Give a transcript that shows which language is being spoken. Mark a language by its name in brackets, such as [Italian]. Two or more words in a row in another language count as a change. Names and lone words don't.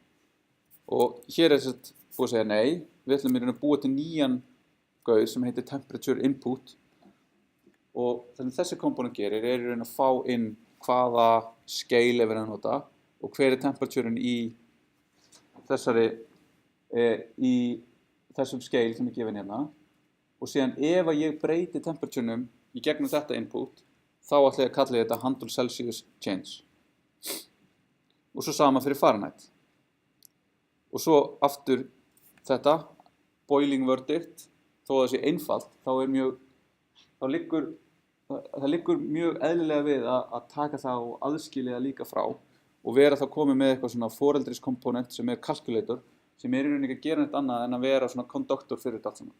[Icelandic] Og hér er þess að búið að segja nei, við ætlum að búa til nýjan gauð sem heitir [English] temperature input [Icelandic] og þannig þessi komponent gerir er í raun að fá inn hvaða scale er verið að nota og hver er temperaturen í þessum scale sem er gefin hérna og síðan ef að ég breyti temperaturenum í gegnum þetta input þá ætla ég að kalla þetta [English] handle Celsius change [Icelandic] og svo sama fyrir Fahrenheit og svo aftur þetta [English] boiling verdict [Icelandic] þó að það sé einfalt það liggur mjög eðlilega við að taka það og aðskilja það líka frá og vera þá komið með eitthvað svona foreldriskomponent sem er calculator sem er í rauninni ekki að gera neitt annað en að vera svona konduktor fyrir þetta allt saman.